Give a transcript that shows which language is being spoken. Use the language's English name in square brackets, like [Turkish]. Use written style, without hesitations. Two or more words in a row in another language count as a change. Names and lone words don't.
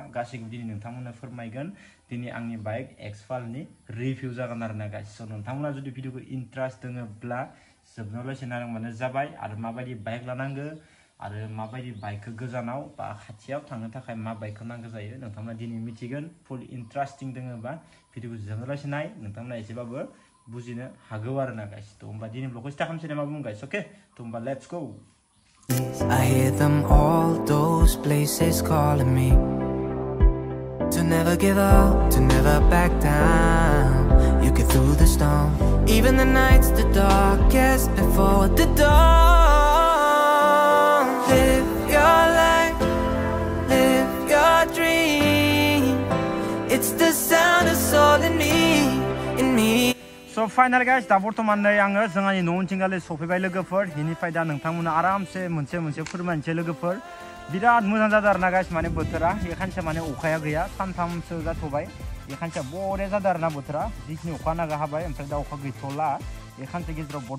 [Bodo] गासैखौबो दिनै नोंथांमोननो फोरमायगोन दिनै आंनि बाइक एक्सपाल्टनि रिभिउ जागोन आरोना गाइस स' नोंथांमोना जुदि भिडिअखौ इन्ट्रेस्ट दङब्ला जोबनायावलासि नायलांबानो जाबाय आरो माबायदि बाइक लानांगो आरो माबायदि बाइकखौ गोजानाव बा खाथियाव थांनो थाखाय मा बाइकखौ नांगौ जायो नोंथांमोना दिनै मिथिगोन [English] full interesting [Bodo] दङबा भिडिअखौ जोबनायावलासि नाय नोंथांमोना एसेबाबो बुजिनो हागौ आरोना गाइस थ' होमबा दिनै ब्लगखौ स्टार्ट खालामसै नामा बुं गाइस अके थ' होमबा [English] let's go I hear them all, those places calling me to never give up, to never back down. You get through the storm, even the nights the darkest before the dawn. Live your life, live your dream. It's the sound of soul in me, in me. So final guys [Bodo] दा बर्तमान नै आङो जोंनि न'थिंगाले सफैबाय लोगोफोर बेनिफ्राय दा नोंथांमोना आरामसे मोनसे फोरमायनोसै लोगोफोर बिराद मोजां जादों आरोना गाइस माने बोथोरा एखानसे माने अखाया गैया सानथामसो जाथ'बाय एखानसे बरिया जादों आरोना बोथोरा जिखिनि अखा नागा हाबाय ओमफ्राय दा अखा गैथ'ला एखानसे गेजेराव बहुत